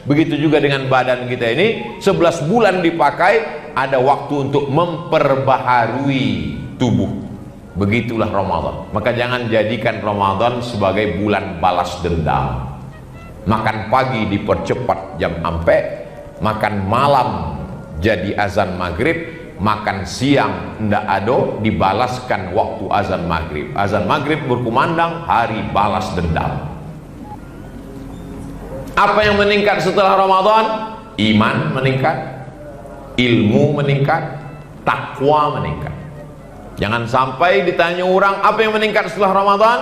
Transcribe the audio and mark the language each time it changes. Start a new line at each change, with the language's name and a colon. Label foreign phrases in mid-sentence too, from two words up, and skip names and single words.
Indonesian: Begitu juga dengan badan kita ini, 11 bulan dipakai, ada waktu untuk memperbaharui tubuh. Begitulah Ramadan. Maka jangan jadikan Ramadan sebagai bulan balas dendam. Makan pagi dipercepat jam ampe, makan malam jadi azan maghrib, makan siang
Minangkabau: ndak ado dibalaskan
Indonesian: waktu azan maghrib. Azan maghrib berkumandang, hari balas dendam. Apa yang meningkat setelah Ramadan? Iman meningkat, ilmu meningkat, takwa meningkat. Jangan sampai ditanya orang apa yang meningkat setelah Ramadan?